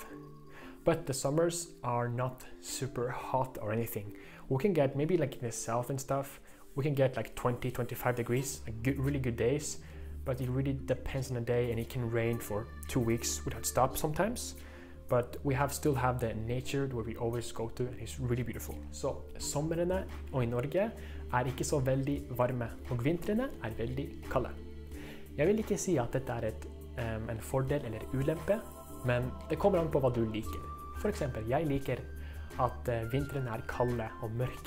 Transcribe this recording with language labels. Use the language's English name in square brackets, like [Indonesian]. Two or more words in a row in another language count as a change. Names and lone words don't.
[English] But the summers are not super hot or anything. We can get maybe like in the south and stuff, we can get like 20, 25 degrees, like really good days, but it really depends on the day and it can rain for 2 weeks without stop sometimes. But we still have the nature where we always go to and it's really beautiful. [Norwegian] Så sommerene og i Norge er ikke så veldig varme, og vintrene er veldig kalde. Jeg vil ikke si at dette er en fordel eller ulempe, men det kommer an på hva du liker. For eksempel, jeg liker at vintrene er kalde og mørke.